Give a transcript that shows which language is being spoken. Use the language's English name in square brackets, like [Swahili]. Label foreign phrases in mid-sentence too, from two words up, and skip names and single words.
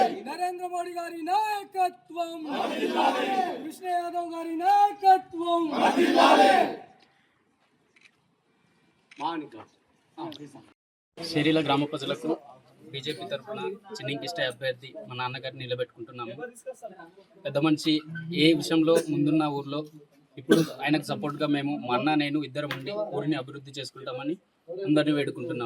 [Telugu] నరేంద్ర మోదీ గారి నాయకత్వం, కృష్ణ యాదవ గారి నాయకత్వం. శరీల గ్రామ ప్రజలకు బీజేపీ తరఫున చిన్నింకిష్ట అభ్యర్థి మా నాన్నగారిని నిలబెట్టుకుంటున్నాము. పెద్ద మనిషి ఏ విషయంలో ముందున్న ఊర్లో ఇప్పుడు ఆయనకు సపోర్ట్గా మేము, మా అన్న నేను ఇద్దరం ఉండి ఊరిని అభివృద్ధి చేసుకుంటామని అందరినీ వేడుకుంటున్నాము.